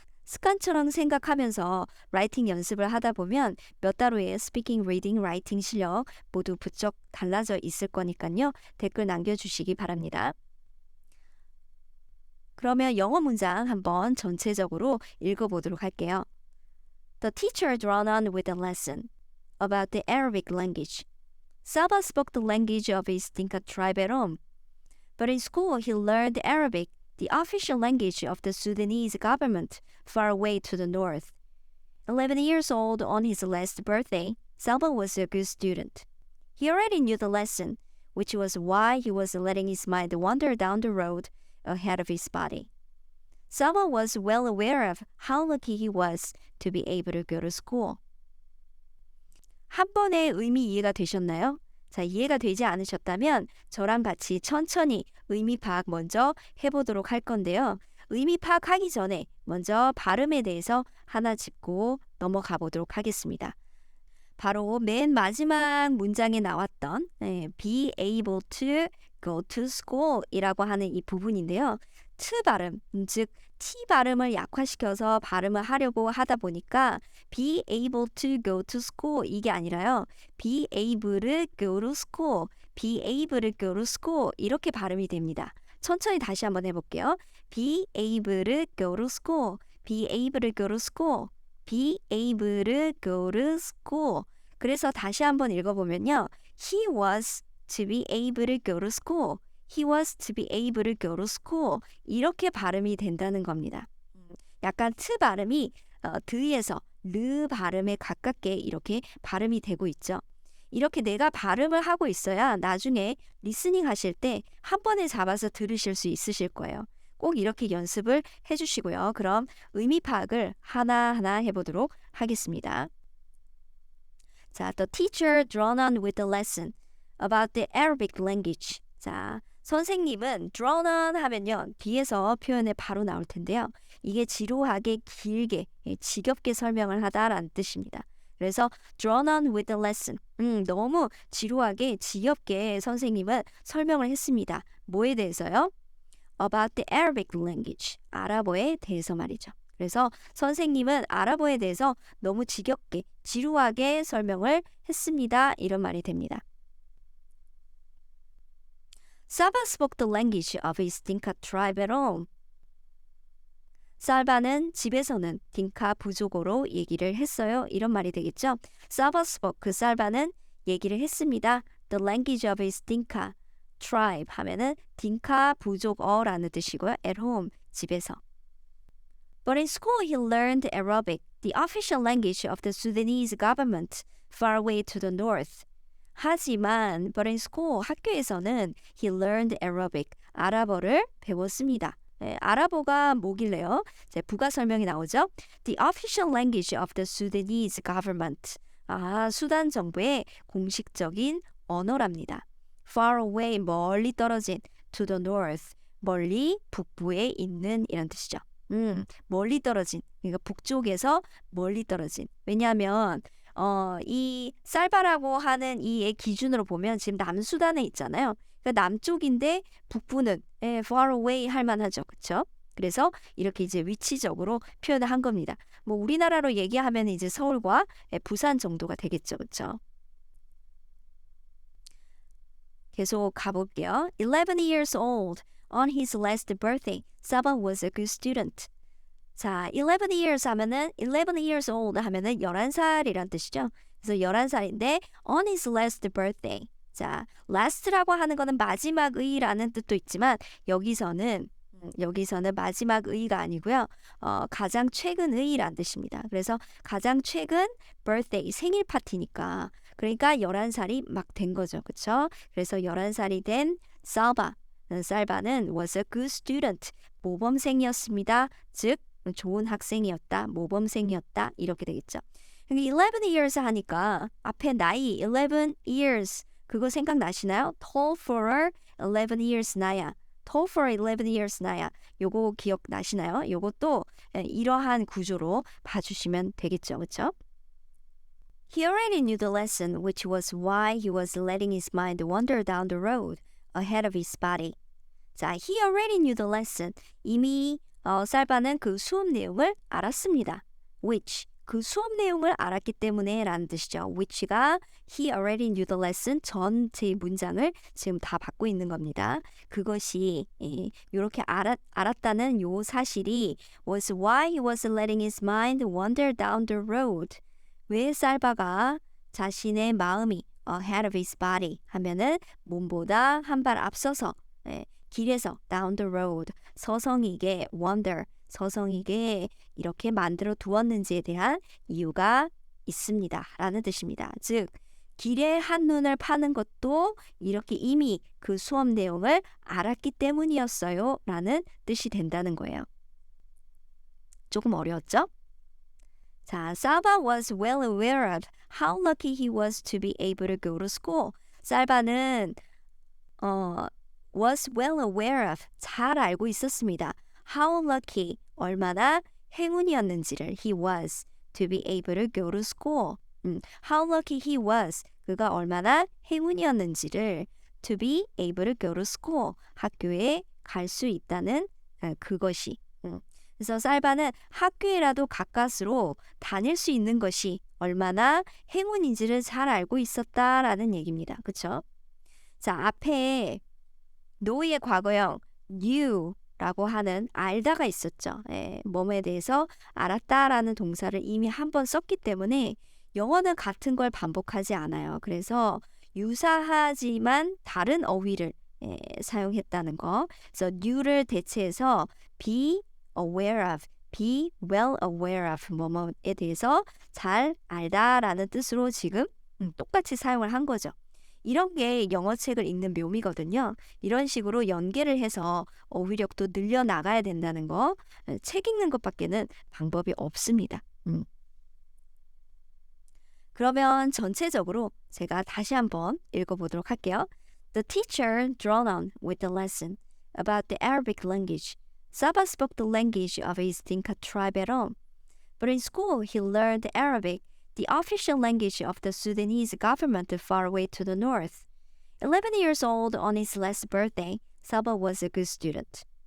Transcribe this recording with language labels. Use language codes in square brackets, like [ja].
[ko] 습관처럼 생각하면서 라이팅 연습을 하다 보면 몇 달 후에 스피킹, 리딩, 라이팅 실력 모두 부쩍 달라져 있을 거니까요. 댓글 남겨주시기 바랍니다. 그러면 영어 문장 한번 전체적으로 읽어보도록 할게요. [en] The teacher drawn on with a lesson about the Arabic language. Saba spoke the language of his Dinka tribe at home, but in school he learned Arabic, the official language of the Sudanese government, far away to the north. 11 years old on his last birthday, Saba was a good student. He already knew the lesson, which was why he was letting his mind wander down the road ahead of his body. Saba was well aware of how lucky he was to be able to go to school. [ko] 한 번에 의미 이해가 되셨나요? 자, 이해가 되지 않으셨다면 저랑 같이 천천히 의미 파악 먼저 해보도록 할 건데요. 의미 파악하기 전에 먼저 발음에 대해서 하나 짚고 넘어가 보도록 하겠습니다. 바로 맨 마지막 문장에 나왔던 [en] be able to go to school [ko] 이라고 하는 이 부분인데요. to 발음, 즉 t 발음을 약화시켜서 발음을 하려고 하다 보니까 [en] be able to go to school [ko] 이게 아니라요. [en] be able to go to school, be able to go to school [ko] 이렇게 발음이 됩니다. 천천히 다시 한번 해볼게요. [en] be able to go to school, be able to go to school. be able to go to school. [ko] 그래서 다시 한번 읽어보면요. [en] He was to be able to go to school. He was to be able to go to school. [ko] 이렇게 발음이 된다는 겁니다. 약간 트 발음이 드에서 르 발음에 가깝게 이렇게 발음이 되고 있죠. 이렇게 내가 발음을 하고 있어야 나중에 리스닝 하실 때 한 번에 잡아서 들으실 수 있으실 거예요. 꼭 이렇게 연습을 해주시고요. 그럼 의미 파악을 하나하나 해보도록 하겠습니다. [en] 자, the teacher drawn on with the lesson about the Arabic language. [ko] 자, 선생님은 drawn on 하면요. 뒤에서 표현에 바로 나올 텐데요. 이게 지루하게 길게 지겹게 설명을 하다라는 뜻입니다. 그래서 [en] drawn on with the lesson. [ko] 너무 지루하게 지겹게 선생님은 설명을 했습니다. 뭐에 대해서요? [en] About the Arabic language. [ko] 아랍어에 대해서 말이죠. 그래서 선생님은 아랍어에 대해서 너무 지겹게, 지루하게 설명을 했습니다. 이런 말이 됩니다. [en] Saba spoke the language of his Dinka tribe at home. [ko] 살바는 집에서는 딩카 부족어로 얘기를 했어요. 이런 말이 되겠죠. [en] Saba spoke, [ko] 그 살바는 얘기를 했습니다. [en] The language of his Dinka tribe [ko] 하면은 딩카 부족어라는 뜻이고요. [en] At home, [ko] 집에서. [en] But in school he learned Arabic, the official language of the Sudanese government, far away to the north. [ko] 하지만 [en] but in school, [ko] 학교에서는 [en] he learned Arabic, [ko] 아랍어를 배웠습니다. 아랍어가 뭐길래요? 부가 설명이 나오죠. [en] The official language of the Sudanese government. [ko] 수단 정부의 공식적인 언어랍니다. [en] Far away, [ko] 멀리 떨어진, [en] to the north, [ko] 멀리 북부에 있는 이런 뜻이죠. 멀리 떨어진, 그러니까 북쪽에서 멀리 떨어진. 왜냐하면 이 살바라고 하는 이의 기준으로 보면 지금 남수단에 있잖아요. 그러니까 남쪽인데 북부는 [en] far away [ko] 할 만하죠. 그렇죠? 그래서 이렇게 이제 위치적으로 표현을 한 겁니다. 뭐 우리나라로 얘기하면 이제 서울과 부산 정도가 되겠죠. 그렇죠? 계속 가볼게요. [en] 11 years old. On his last birthday, Saba was a good student. [ko] 자, 11 years 하면은 [en] 11 years old [ko] 하면은 11살이란 뜻이죠. 그래서 11살인데 [en] on his last birthday. [ko] 자, last라고 하는 거는 마지막의라는 뜻도 있지만 여기서는 마지막의가 아니고요. 가장 최근의란 뜻입니다. 그래서 가장 최근 birthday 생일 파티니까 그러니까 11살이 막 된 거죠. 그렇죠? 그래서 11살이 된 살바는 [en] was a good student. [ko] 모범생이었습니다. 즉 좋은 학생이었다, 모범생이었다 이렇게 되겠죠. 11 years 하니까 앞에 나이 11 years 그거 생각나시나요? [en] Tall for 11 years [ko] 나야. [en] told for 11 years 나야. [ko] 요거 기억나시나요? 요것도 이러한 구조로 봐주시면 되겠죠. 그렇죠? [en] He already knew the lesson, which was why he was letting his mind wander down the road ahead of his body. 자, he already knew the lesson. [ko] 이미 살바는 그 수업 내용을 알았습니다. which, 그 수업 내용을 알았기 때문에 라는 뜻이죠. which가 [en] he already knew the lesson [ko] 전체 문장을 지금 다 받고 있는 겁니다. 그것이 이렇게 알았다는 요 사실이 [en] was why he was letting his mind wander down the road. [ko] 왜 살바가 자신의 마음이 [en] ahead of his body [ko] 하면은 몸보다 한 발 앞서서 길에서 [en] down the road [ko] 서성이게 wander 서성이게 이렇게 만들어 두었는지에 대한 이유가 있습니다 라는 뜻입니다. 즉 길에 한눈을 파는 것도 이렇게 이미 그 수업 내용을 알았기 때문이었어요 라는 뜻이 된다는 거예요. 조금 어려웠죠? [en] 자, Saba was well aware of how lucky he was to be able to go to school. [ko] 살바는 [en] was well aware of [ko] 잘 알고 있었습니다. [en] How lucky [ko] 얼마나 행운이었는지를 [en] he was to be able to go to school. How lucky he was [ko] 그가 얼마나 행운이었는지를 [en] to be able to go to school [ko] 학교에 갈 수 있다는 그것이. 그래서 살바는 학교에라도 가까스로 다닐 수 있는 것이 얼마나 행운인지를 잘 알고 있었다라는 얘기입니다. 그렇죠? 자, 앞에 know의 과거형 knew라고 하는 알다가 있었죠. 뭐뭐에 대해서 알았다라는 동사를 이미 한 번 썼기 때문에 영어는 같은 걸 반복하지 않아요. 그래서 유사하지만 다른 어휘를 사용했다는 거. 그래서 knew를 대체해서 [en] be aware of, be well aware of [ko] 뭐뭐에 대해서 잘 알다라는 뜻으로 지금 똑같이 사용을 한 거죠. 이런 게 영어책을 읽는 묘미거든요. 이런 식으로 연계를 해서 어휘력도 늘려나가야 된다는 거. 책 읽는 것밖에는 방법이 없습니다. 그러면 전체적으로 제가 다시 한번 읽어보도록 할게요. [en] The teacher drawn on with the lesson about the Arabic language. Saba spoke the language of his Dinka tribe at home. But in school, he learned Arabic, the official language of the Sudanese government far away to the north. 11 years old on his last birthday, Saba was a good student.